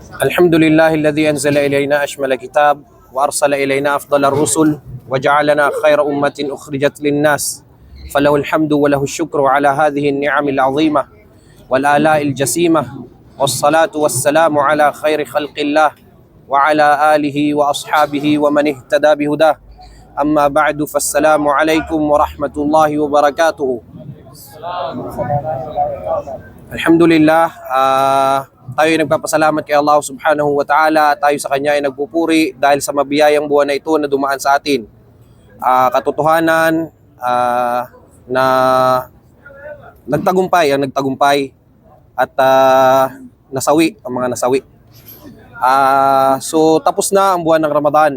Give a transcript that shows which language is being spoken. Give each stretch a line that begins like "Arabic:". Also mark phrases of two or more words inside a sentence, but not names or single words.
Arabic: الحمد لله الذي أنزل إلينا أشمل كتاب وأرسل إلينا أفضل الرسل وجعلنا خير أمة أخرجت للناس فله الحمد وله الشكر على هذه النعم العظيمة والآلاء الجسيمة والصلاة والسلام على خير خلق الله وعلى آله وأصحابه ومن اهتدى بهداه أما بعد فالسلام عليكم ورحمة الله وبركاته. Alhamdulillah,
Filipino: tayo ay nagpapasalamat kay Allah
Arabic: سبحانه وتعالى.
Filipino: Tayo sa Kanya ay nagpupuri dahil sa mabiyayang buwan na ito na dumaan sa atin. Katotohanan na nagtagumpay at nasawi ang mga nasawi. So tapos na ang buwan ng Ramadan.